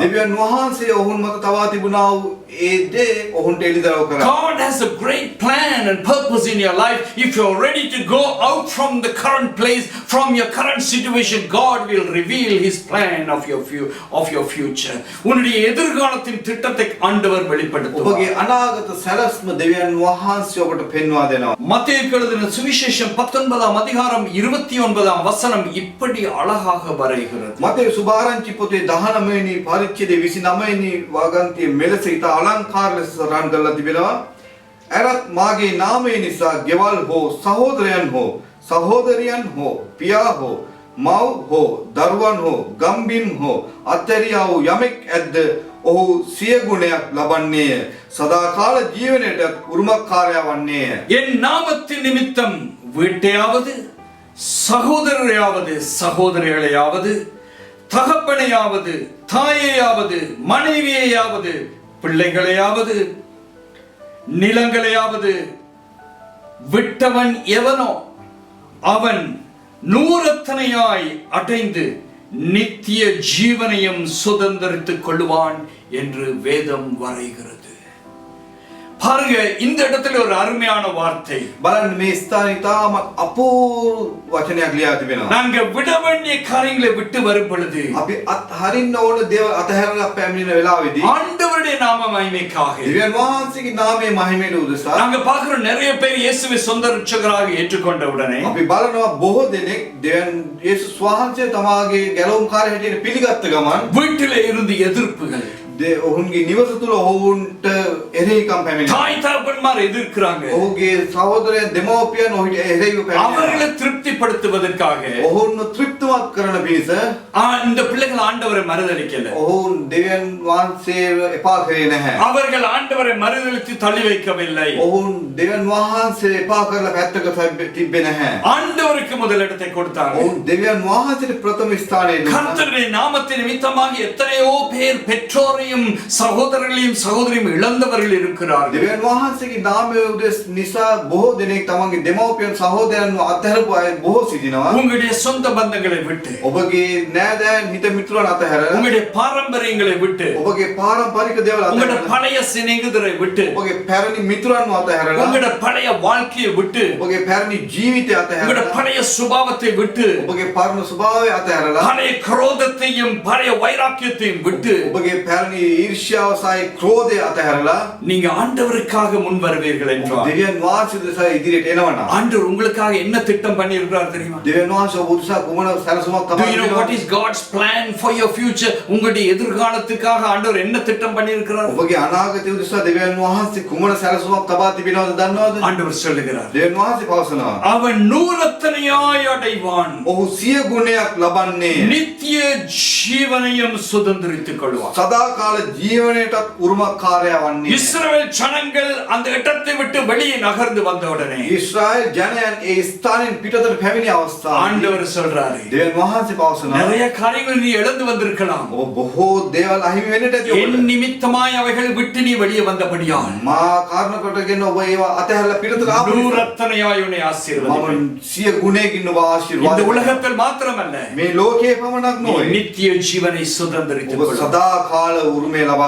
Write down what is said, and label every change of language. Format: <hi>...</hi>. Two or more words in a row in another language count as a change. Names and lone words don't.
<si>දෙවියන් වහන්සේ ඔවුන් මත තවා තිබුණා වූ ඒ දේ ඔවුන්ට එළිදරව් කරා.</si> <en>God has a great plan and purpose in your life. If you're ready to go out from the current place, from your current situation, God will reveal His plan of your future.</en> <ta>உன்னுடைய எதிர்காலத்தின் திட்டத்தை ஆண்டவர் வெளிப்படுத்துவார்.</ta> <si>ඔබගේ අනාගත සැලැස්ම දෙවියන් වහන්සේ ඔබට පෙන්වා දෙනවා.</si> <ta>மத்தேயுக்கு எழுதின சுவிசேஷம் 19ஆம் அதிகாரம் 29ஆம் வசனம் இப்படி அழகாக வரைகிறது.</ta> <si>මතේ සුභාරංචි පොතේ 19 වෙනි පරිච්ඡේදයේ 29 වෙනි වාගන්තියේ මෙලෙස ඉතා අලංකාර ලෙස සටහන් කරලා තිබෙනවා. "ඇරත් මාගේ නාමය නිසා ගෙවල් හෝ සහෝදරයන් හෝ සහෝදරියන් හෝ පියා හෝ මව් හෝ දරුවන් හෝ ගම්බිම් හෝ අත්හැරියා වූ යමෙක් ඇද්ද ඔහු සිය ගුණයක් ලබන්නේය. සදාකාල ජීවනයට උරුමකාරයා වන්නේය."</si> <ta>என் நாமத்தின் நிமித்தம் வீட்டையாவது சகோதரரையாவது சகோதரிகளையாவது தகப்பனையாவது தாயையாவது மனைவியையாவது பிள்ளைகளையாவது நிலங்களையாவது விட்டவன் எவனோ அவன் நூறத்தனையாய் அடைந்து நித்திய ஜீவனையும் சுதந்தரித்துக் கொள்வான் என்று வேதம் வரைகிறது. பாருங்க, இந்த இடத்துல ஒரு அருமையான வார்த்தை.</ta> <si>බලන්න මේ ස්ථානයේ තාමත් අපූර්ව වචනයක් ලියා තිබෙනවා.</si> <ta>நாங்க விட வேண்டிய காரியங்களை விட்டு வரும் பொழுது</ta> <si>අපි අත්හරින්න ඕන දේවල් අතහැරලා පැමිණෙන වෙලාවේදී</si> <ta>ஆண்டவருடைய நாம மகிமைக்காக</ta> <si>දෙවියන් වහන්සේගේ නාමයේ මහිමයට උදෙසා</si> <ta>நாங்க பார்க்கிற நிறைய பேர் இயேசுவை சொந்த ரட்சகராக ஏற்றுக்கொண்ட உடனே</ta> <si>අපි බලනවා බොහෝ දෙනෙක් දෙවියන් යේසුස් වහන්සේ තමාගේ ගැලවුම්කාරය හැටියට පිළිගත්ත ගමන්</si> <ta>வீட்டிலே இருந்து எதிர்ப்புகள்,</ta> <si>ඔවුන්ගේ නිවස තුළ ඔවුන්ට එරෙහිකම් පැමිණෙනවා.</si> <ta>தாய் தகப்பன்மார் எதிர்க்கிறாங்க.</ta> <si>ඔහුගේ සහෝදරයන් දෙමව්පියන් ඔහුට එරෙහිව පැමිණෙනවා.</si> <ta>அவர்களை திருப்தி திருப்திப்படுத்துவதற்காக</ta> <si>ඔවුන්ව තෘප්තිමත් කරන පිණිස</si> <ta>இந்த பிள்ளைகள் ஆண்டவரை மறுதலிக்கல.</ta> <si>ඔවුන් දෙවියන් වහන්සේව එපා කරේ නැහැ.</si> <ta>அவர்கள் ஆண்டவரை மறுதலித்து தள்ளி வைக்கவில்லை.</ta> <si>ඔවුන් දෙවියන් වහන්සේ එපා කරලා පැත්තක තිබ්බේ නැහැ.</si> <ta>ஆண்டவருக்கு முதலிடத்தை கொடுத்தார்கள்.</ta> <si>ඔවුන් දෙවියන් වහන්සේට ප්‍රථම ස්ථානය දුන්නා.</si> <ta>கர்த்தருடைய நாமத்தின் நிமித்தமாக எத்தனையோ பேர் பெற்றோரையும் சகோதரர்களையும் சகோதரியும் இழந்தவர்கள் இருக்கிறார்கள்.</ta> <si>දෙවියන් වහන්සේගේ නාමය නිසා බොහෝ දෙනෙක් තමන්ගේ දෙමව්පියන් සහෝදරයන්ව අත්හැරපු අය බොහෝ සිටිනවා.</si> <ta>உங்களுடைய சொந்த பந்தங்களை விட்டு,</ta> <si>ඔබගේ නෑදෑයන් හිත මිතුරන් අතහැරලා,</si> <ta>உங்களுடைய பாரம்பரியங்களை விட்டு,</ta> <si>ඔබගේ පාරම්පරික දේවල්</si> <ta>உங்களுடைய</ta> <si>අතහැරලා,</si> <ta>பழைய சிநேகிதரை விட்டு,</ta> <si>ඔබගේ පැරණි මිතුරන්ව අතහැරලා,</si> <ta>உங்களுடைய பழைய வாழ்க்கையை விட்டு,</ta> <si>ඔබගේ පැරණි ජීවිතය</si> <ta>உங்களுடைய</ta> <si>අතහැරලා,</si> <ta>பழைய சுபாவத்தை விட்டு,</ta> <si>ඔබගේ පරණ ස්වභාවය අතහැරලා,</si> <ta>பழைய குரோதத்தையும் பழைய வைராக்கியத்தையும் விட்டு</ta> <si>ඔබගේ පැරණි ඊර්ෂ්‍යාව සහ ක්‍රෝධය අතහැරලා,</si> <ta>நீங்க ஆண்டவருக்காக முன் வருவீர்கள் என்றால்,</ta> <si>දෙවියන් වහන්සේ උදෙසා ඉදිරියට එනවා නම්,</si> <ta>ஆண்டவர் உங்களுக்காக என்ன திட்டம் பண்ணி இருக்கிறார் தெரியுமா?</ta> <si>දෙවියන් වහන්සේ ඔබ උදෙසා කුමන සැලසුමක්</si> <en>Do</en> <si>තමයි</si> <en>you know what is God's plan for your future?</en> <ta>உங்களுடைய எதிர்காலத்துக்காக ஆண்டவர் என்ன திட்டம் பண்ணி இருக்கிறார்?</ta> <si>ඔබගේ අනාගතය උදෙසා දෙවියන් වහන්සේ කුමන සැලසුමක් තබා තිබෙනවද දන්නවද?</si> <ta>ஆண்டவர் சொல்லுகிறார்,</ta> <si>දෙවියන් වහන්සේ පවසනවා</si> <ta>அவன் நூறத்தனையாய் அடைவான்,</ta> <si>ඔහු 100 ගුණයක් ලබන්නේ</si> <ta>நித்திய ஜீவனையும் சுதந்திரித்துக் கொள்வான்.</ta> <si>සදාකාල ජීවනයටත් උරුමකාරයා වන්නේ.</si> <ta>இஸ்ரவேல் ஜனங்கள் அந்த இடத்தை விட்டு வெளியே நகர்ந்து வந்த உடனே</ta> <si>ඊශ්‍රායෙල් ජනයන් ඒ ස්ථානෙන් පිටතට පැමිණි අවස්ථාවේ</si> <ta>ஆண்டவர் சொல்றாரு,</ta> <si>දෙවියන් වහන්සේ පවසනවා</si> <ta>நிறைய காரியங்கள் நீ இழந்து வந்திருக்கலாம்,</ta> <si>ඔබ බොහෝ දේවල් අහිමි වෙන්නට ඇති</si> <ta>என்</ta> <si>ඔබට.</si> <ta>நிமித்தமாய் அவைகள் விட்டு நீ வெளியே வந்தபடியால்</ta> <si>මා කාරණ කොටගෙන ඔබ ඒවා අතහැරලා පිටතට ආපු නිසා</si> <ta>நூறத்தனையாய் உன்னை</ta> <si>මම</si> <ta>ஆசீர்வதிப்பேன்.</ta> <si>100 ගුණයකින් ඔබ</si> <ta>இந்த</ta> <si>ආශිර්වාද කරනවා.</si> <ta>உலகத்தில் மாத்திரமல்ல,</ta> <si>මේ ලෝකයේ පමණක්</si> <ta>நீ</ta> <si>නොවේ</si> <ta>நித்திய ஜீவனை சுதந்திரித்துக்</ta> <si>ඔබ</si> <ta>கொள்வாய்.</ta> <si>සදාකාල උරුමය ලබා</si>